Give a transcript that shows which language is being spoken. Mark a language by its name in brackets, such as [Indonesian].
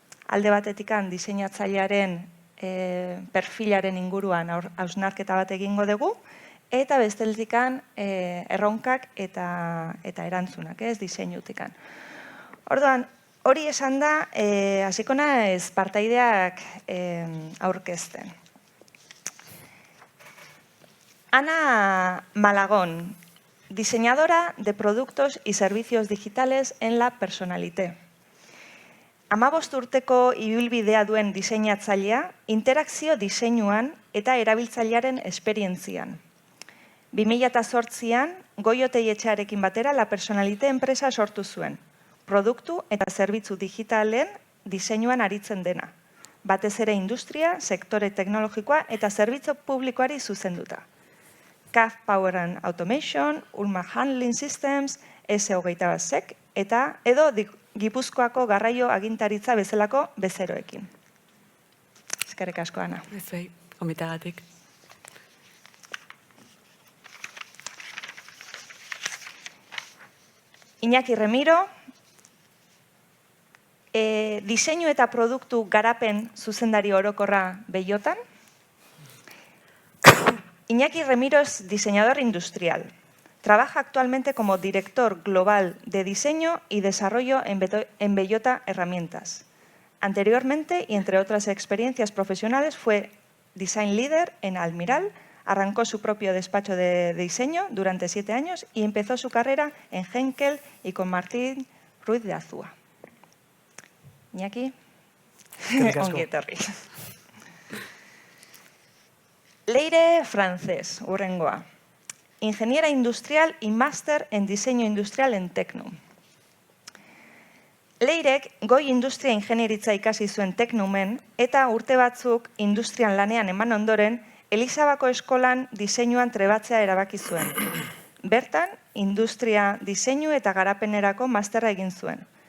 [Basque] Alde batetikan diseinatzailearen perfilaren inguruan hausnarketa bat egingo dugu, eta besteltikan erronkak eta erantzunak, ez diseinutikan. Orduan, hori esan da, hasiko naiz partaideak aurkezten. [Spanish] Ana Malagón, diseñadora de productos y servicios digitales en la Personalité. [Basque] 15 urteko ibilbidea duen diseinatzailea, interakzio diseinuan eta erabiltzailearen esperientzian. 2008an, Goiotei etxearekin batera La Personalité enpresa sortu zuen. Produktu eta zerbitzu digitalen diseinuan aritzen dena. Batez ere industria, sektore teknologikoa eta zerbitzu publikoari zuzenduta. CAF Power and Automation, Ulma Handling Systems, S28SEC eta edo Gipuzkoako garraio agintaritza bezalako bezeroekin. Eskerrik asko, Ana. Ezei, gomitagatik. Iñaki Remiro, diseinu eta produktu garapen zuzendari orokorra Bellotan. [Spanish] Iñaki Remiro es diseñador industrial. Trabaja actualmente como director global de diseño y desarrollo en Bellota Herramientas. Anteriormente, y entre otras experiencias profesionales, fue design leader en Almiral, arrancó su propio despacho de diseño durante 7 años y empezó su carrera en Henkel y con Martín Ruiz de Azúa. [Basque] Iñaki, ongi etorri. [Spanish] Leire Francés, hurrengoa. Ingeniera industrial y máster en diseño industrial en Tecnum. [Basque] Leirek goi industria ingenieritza ikasi zuen Teknumen eta urte batzuk industrian lanean eman ondoren Elizabako eskolan diseinuan trebatzea erabaki zuen. Bertan, industria diseinu eta garapenerako masterra egin zuen.